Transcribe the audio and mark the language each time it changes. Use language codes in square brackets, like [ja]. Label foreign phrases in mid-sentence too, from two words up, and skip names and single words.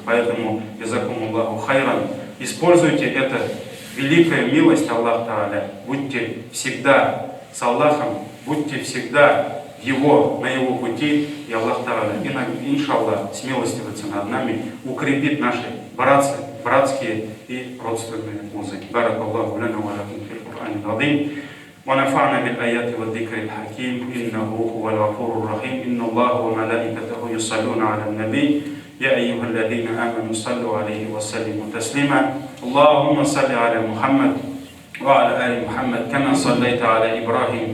[ru] Поэтому, [ar] جزاكم الله خيرا, [ru] используйте это великая милость [ar] الله تعالى. [ru] Будьте всегда с Аллахом, будьте всегда на его пути, и [ar] الله تعالى, [ru] иншаллах, смилостивится над нами, укрепит наши братские и родственные узы. [ar] بارك الله لنا ولكم في القرآن العظيم. ونفعنا بالآيات والذكر الحكيم إنه هو الغفور الرحيم إن الله وملائكته يصلون على النبي يا أيها الذين آمنوا صلوا عليه وسلموا تسليما اللهم صل على محمد وعلى آل محمد كما صليت على إبراهيم